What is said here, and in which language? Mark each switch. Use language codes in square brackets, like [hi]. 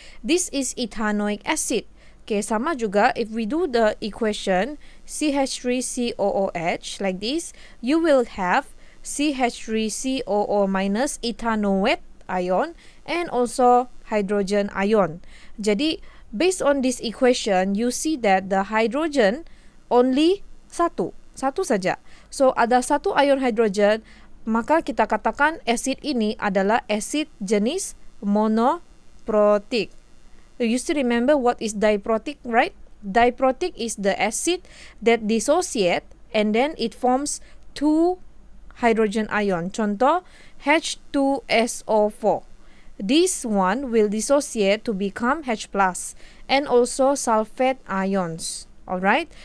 [en] This is ethanoic acid. Okay, [ms] sama juga [en] if we do the equation CH3COOH like this, you will have CH3COO minus ethanoate ion and also hydrogen ion. Jadi, based on this equation, you see that the hydrogen only [ms] satu saja. So, ada satu ion hydrogen, maka kita katakan asid ini adalah asid jenis monoprotic. [en] You still remember what is diprotic, right? Diprotic is the acid that dissociate and then it forms two hydrogen ion. Contoh H2SO4. This one will dissociate to become H plus and also sulfate ions. Alright?